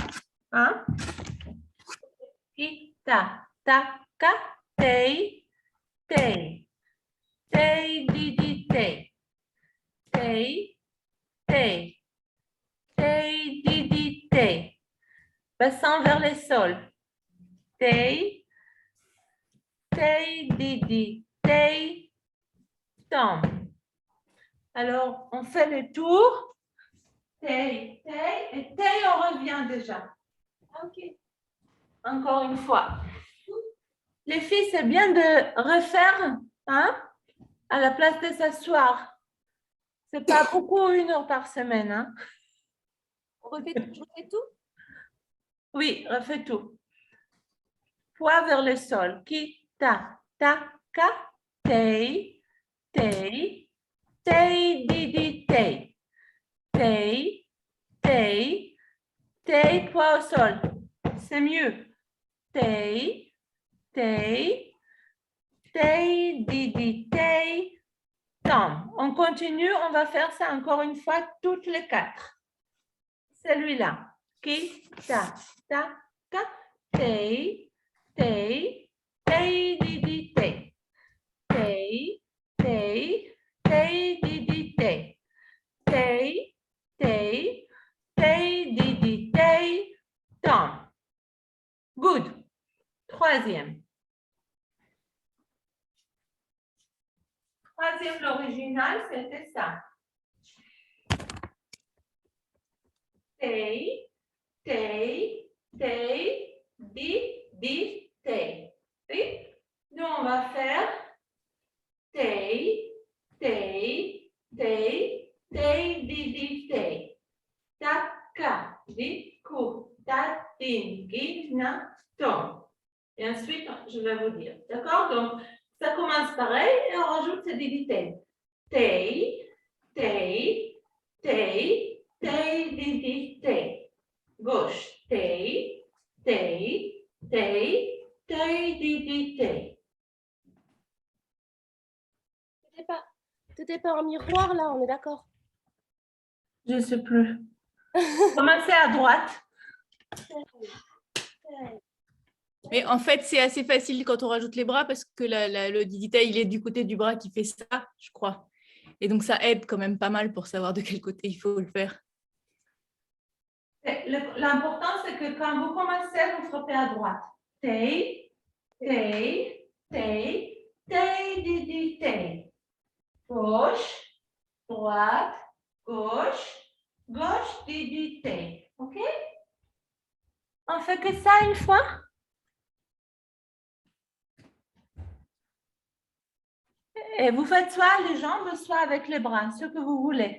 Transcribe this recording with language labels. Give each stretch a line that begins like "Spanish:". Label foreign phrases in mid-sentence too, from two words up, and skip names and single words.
French: Hein? Ki, ta, ka, tei, tei. Tei, didi, tei. Tei, tei. Tei, didi, tei. Bassin vers les sols. Tei, tei, didi, tei, tom. Alors, on fait le tour. Tei, tei, et tei, on revient déjà. Ok. Encore une fois. Les filles, c'est bien de refaire, hein, à la place de s'asseoir. C'est pas beaucoup 1 heure par semaine, hein. Je refais tout? Oui, refais tout. Poids vers le sol. Ki, ta, ka, tei, tei, tei, didi, tei. Tei, tei, tei, poids au sol. C'est mieux. tei, tei, tei, didi, tei, tom. On continue, on va faire ça encore une fois, toutes les 4. Celui-là. Ki, ta, tei, tei, tei, didi, tei. Tei, tei, tei, didi, tei. Tei, tei, tei, didi, tei, tom. Good. 3e. 3e, l'original, c'était ça. Tei, tei, tei, di, tei. Oui? Nous, on va faire tei, tei, tei, tei, di, tei. Taka, di, ku, ta, tin, gi, na, tom. Et ensuite, je vais vous dire. D'accord? Donc, ça commence pareil et on rajoute ces divités. Tei, tei, tei, tei, didi, tei. Gauche. Tei, tei, tei, tei, didi, tei. T'étais pas en miroir là, on est d'accord? Je ne sais plus. Commencez à droite. Mais en fait, c'est assez facile quand on rajoute les bras parce que le didita, il est du côté du bras qui fait ça, je crois. Et donc, ça aide quand même pas mal pour savoir de quel côté il faut le faire. L'important, c'est que quand vous commencez, vous frappez à droite. Tei, tei, tei, tei, didi, tei. Gauche, droite, gauche, gauche, didi, tei. OK? On fait que ça une fois? Et vous faites soit les jambes, soit avec les bras, ce que vous voulez.